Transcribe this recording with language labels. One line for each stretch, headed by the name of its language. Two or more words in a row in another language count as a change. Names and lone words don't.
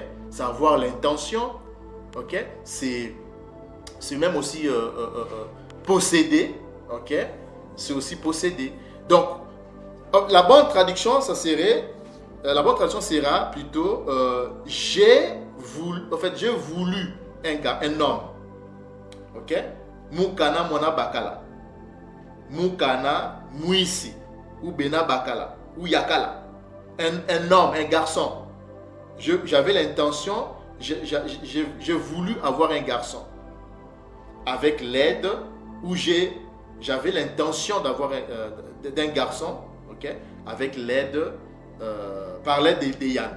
French: C'est avoir l'intention, ok? C'est même aussi posséder, ok? C'est aussi posséder. Donc, la bonne traduction, sera plutôt j'ai voulu un homme.
Kongo: Ok? Mukana mona bakala. Mukana muisi. Ou bena bakala. Ou yakala.
French: Un homme, un garçon. J'avais l'intention, j'ai voulu avoir un garçon. Avec l'aide, ou j'avais l'intention d'avoir d'un garçon, ok? Avec l'aide, par l'aide de Yanda.